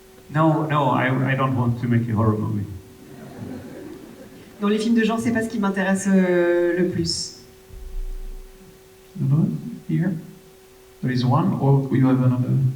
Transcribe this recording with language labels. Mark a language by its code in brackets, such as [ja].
[en] No, I don't want to make a horror movie. [fr] Dans les films de genre, c'est pas ce qui m'intéresse le plus. [en] Here? There is one, or you have another?